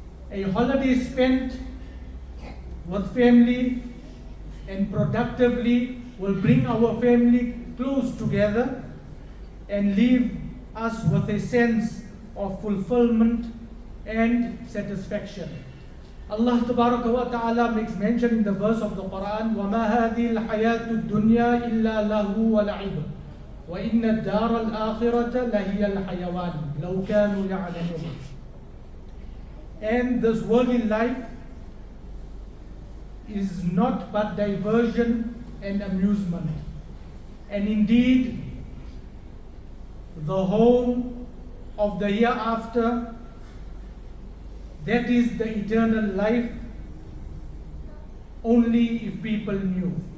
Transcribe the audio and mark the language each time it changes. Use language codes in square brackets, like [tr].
[en] A holiday spent with family and productively will bring our family close together and leave us with a sense of fulfillment and satisfaction. Allah Tabaraka wa Ta'ala makes mention in the verse of the Quran, [ar] وَمَا هَذِهِ الْحَيَاةُ الدُّنْيَا إِلَّا لَهُ وَلَعِبٌ وَإِنَّ الدَّارَ الْآخِرَةَ لَهِيَ الْحَيَوَانُ لَوْ كَانُوا يَعْلَمُونَ. [en] And this worldly life is not but diversion and amusement. And indeed, the home of the hereafter, that is the eternal life, only if people knew.